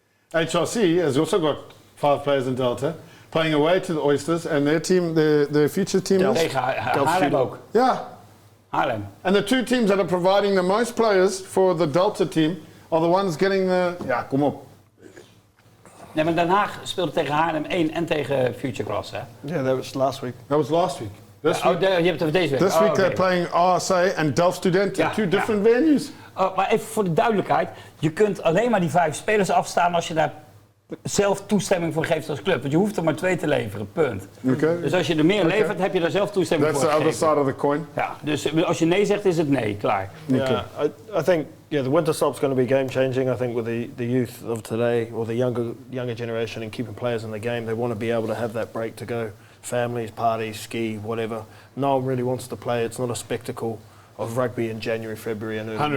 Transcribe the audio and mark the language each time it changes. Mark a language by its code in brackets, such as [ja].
[en] HRC has also got 5 players in Delta, playing away to the Oysters, and their team, their future team is... [nl] Tegen Haarlem ook. [en] Yeah. Haarlem. And the 2 teams that are providing the most players for the Delta team are the ones getting the... [nl] Ja, kom op. Nee, maar Den Haag speelde tegen Haarlem 1 en tegen Future Class, hè? [en] Yeah, that was last week. That was last week. This week, [nl] je hebt het over deze week. [en] this week they're playing RSA and Delft Studenten, 2 different venues. [nl] Maar even voor de duidelijkheid, je kunt alleen maar die 5 spelers afstaan als je daar zelf toestemming voor geeft als club. Want je hoeft er maar 2 te leveren, punt. [en] Okay. [nl] Dus als je er meer levert, heb je daar zelf toestemming [en] That's [nl] voor [en] the other [nl] gegeven. [en] side of the coin. [nl] Ja, dus als je nee zegt, is het nee, klaar. [en] Yeah, I think the winter stop's going to be game changing. I think with the youth of today, or the younger generation, and keeping players in the game, they want to be able to have that break to go families, parties, ski, whatever. No one really wants to play. It's not a spectacle of rugby in January, February, and early